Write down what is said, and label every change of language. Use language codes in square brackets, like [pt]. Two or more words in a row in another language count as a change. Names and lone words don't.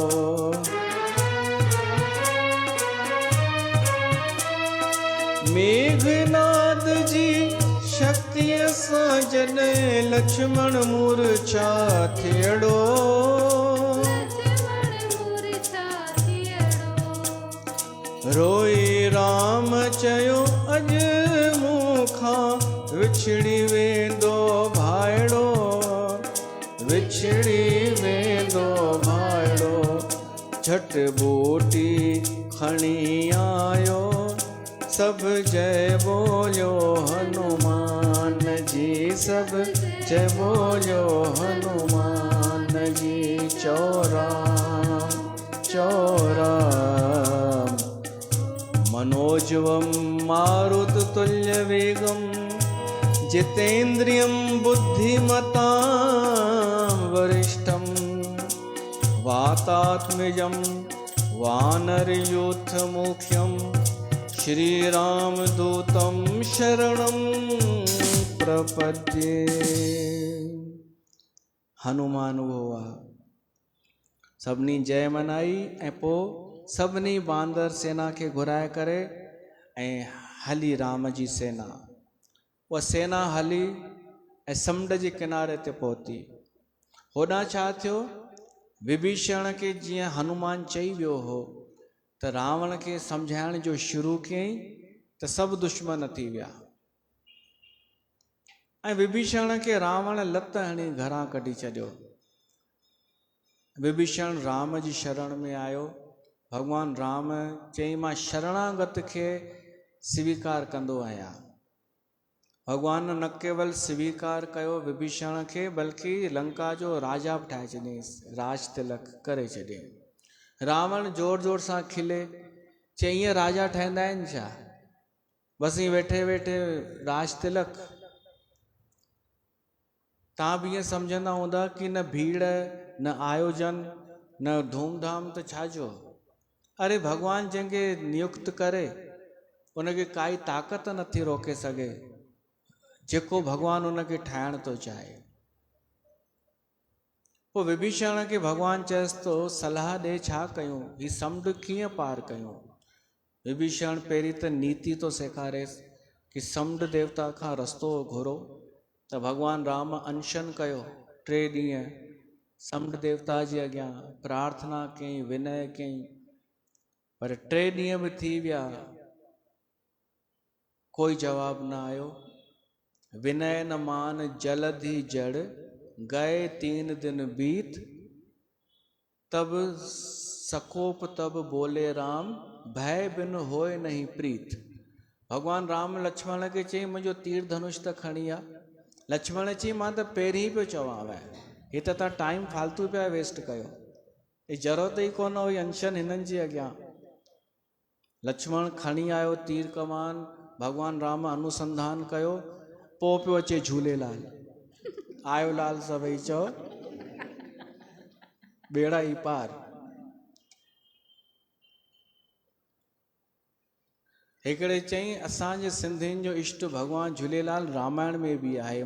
[sd] मेघनाथ जी शक्तिअ सां जॾहिं लक्ष्मण मूर्छा थियड़ो, रोई राम चयो अॼु मूंखां विछड़ी वेंदो भाइड़ो, विछड़ी वेंदो भाइड़ो। झट बूटी खणी आयो, सब जय बोलो हनुमान जी, सब जय बोलो हनुमान जी। [sa] चौराम चौराम मनोजवं मारुततुल्यवेगं, जितेन्द्रियं बुद्धिमतां वरिष्ठं, वातात्मजं वानरयूथमुख्यं, श्रीरामदूतं शरणं प्रपद्ये। [sd] हनुमान हुआ सभिनी जय मनाई ऐं पोइ सभिनी बांदर सेना खे घुराए करे ऐं हली राम जी सेना। उहा सेना हली ऐं समुंड जे किनारे ते पहुती। होॾां छा थियो, विभीषण खे जीअं हनुमान चई वियो हो त रावण खे सम्झाइण जो शुरू कयईं त सभु दुश्मन थी विया ऐं विभीषण खे रावण लत हणी घरां कढी छॾियो। विभीषण राम जी शरण में आयो। भगवान राम चई मां शरणागत खे स्वीकार कंदो आहियां। भगवान न केवल स्वीकार कयो विभीषण खे बल्कि लंका जो राजा बि ठाहे छॾियईंसि, राज तिलक करे छॾियईं। रावण जोर जोर सां खिले, चई ईअं राजा ठहंदा आहिनि छा, बसि ईअं वेठे वेठे राज तिलक। तव्हां बि ईअं सम्झंदा हूंदा कि न भीड़ न आयोजन न धूमधाम त छाजो। अरे भगवान जंहिंखे नियुक्त करे उनखे काई ताक़त नथी रोके सघे, जेको भगवान उनखे ठाहिण थो चाहे। पोइ विभीषण खे भगवान चएसि थो सलाह ॾे छा कयूं, ही समुंड कीअं पार कयूं। विभीषण पहिरीं त नीति थो सेखारेसि कि समुंड देवता खां रस्तो घुरो। त भगवान राम अनशन कयो 3 ॾींहं समुंड देवता जे अॻियां प्रार्थना कयईं, विनय कयईं, पर 3 ॾींहं बि थी विया, कोई जवाब न आयो। [awa] विनय न मान जलधि जड़, गए 3 दिन बीत, तब सकोप तब बोले राम, भय बिन होए नहीं प्रीत। [sd] भगवान राम लक्ष्मण खे चई मुंहिंजो तीर धनुष त खणी आ। लक्ष्मण चई मां त पहिरीं पियो चवांव, हे त तव्हां टाइम फालतू पिया वेस्ट कयो, हे ज़रूरत ई कोन हुई अनशन हिननि जे अॻियां। लक्ष्मण खणी आयो तीर कमान, भगवान राम अनुसंधान कयो, पोइ पियो अचे झूलेलाल। आयो लाल सभई चओ बेड़ा ई पार। हिकिड़े चई असांजे सिंधियुनि जो इष्ट भगवान झूलेलाल रामायण में बि आहे।